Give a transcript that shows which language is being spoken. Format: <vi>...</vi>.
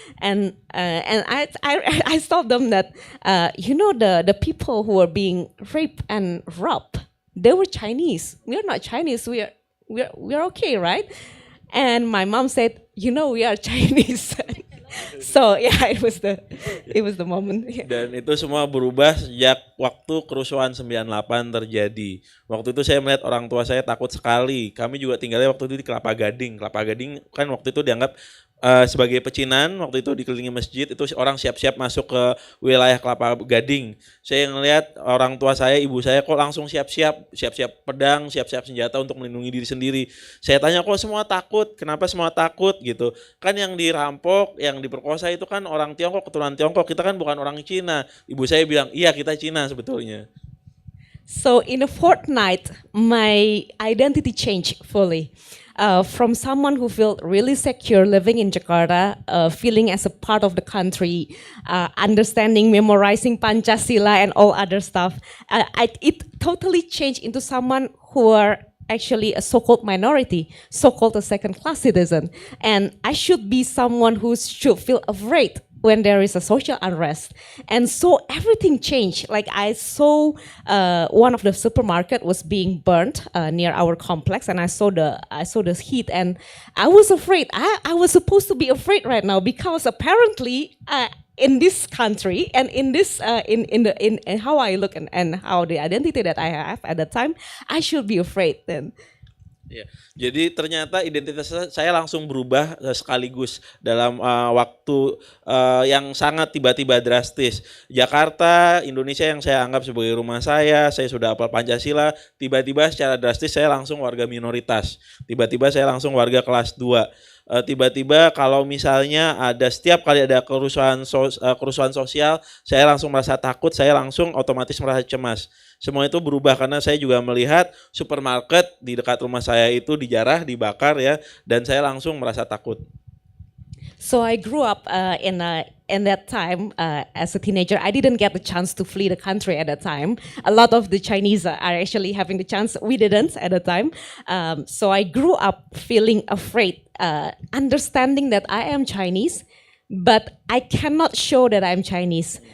<en>And I told them that, the people who were being raped and robbed, they were Chinese. We're not Chinese. We're okay, right? And my mom said, we are Chinese. So yeah, it was the moment.</en> <id>Dan itu semua berubah sejak waktu kerusuhan 98 terjadi. Waktu itu saya melihat orang tua saya takut sekali. Kami juga tinggalnya waktu itu di Kelapa Gading. Kelapa Gading kan waktu itu dianggap sebagai pecinan. Waktu itu dikelilingi masjid, itu orang siap-siap masuk ke wilayah Kelapa Gading. Saya ngelihat orang tua saya, ibu saya kok langsung siap-siap pedang, siap-siap senjata untuk melindungi diri sendiri. Saya tanya, kok semua takut? Kenapa semua takut gitu? Kan yang dirampok, yang diperkosa itu kan orang Tiongkok, keturunan Tiongkok. Kita kan bukan orang Cina. Ibu saya bilang, iya kita Cina sebetulnya.</id> <en>So in a fortnight, my identity changed fully. From someone who felt really secure living in Jakarta, feeling as a part of the country, understanding, memorizing Pancasila and all other stuff, it totally changed into someone who are actually a so-called minority, so-called a second-class citizen. And I should be someone who should feel afraid when there is a social unrest. And so everything changed. Like I saw one of the supermarket was being burnt near our complex, and I saw the heat, and I was afraid. I was supposed to be afraid right now because apparently in this country and in this in how I look and how the identity that I have at that time, I should be afraid then.</en> <id>Ya, jadi ternyata identitas saya langsung berubah sekaligus dalam waktu yang sangat tiba-tiba drastis. Jakarta, Indonesia yang saya anggap sebagai rumah saya sudah hafal Pancasila, tiba-tiba secara drastis saya langsung warga minoritas. Tiba-tiba saya langsung warga kelas 2. Tiba-tiba kalau misalnya setiap kali ada kerusuhan sosial, saya langsung merasa takut, saya langsung otomatis merasa cemas. Semua itu berubah karena saya juga melihat supermarket di dekat rumah saya itu dijarah, dibakar ya, dan saya langsung merasa takut.</id> <en>So I grew up in that time as a teenager. I didn't get the chance to flee the country at that time. A lot of the Chinese are actually having the chance. We didn't at the time. So I grew up feeling afraid, understanding that I am Chinese, but I cannot show that I'm Chinese.</en>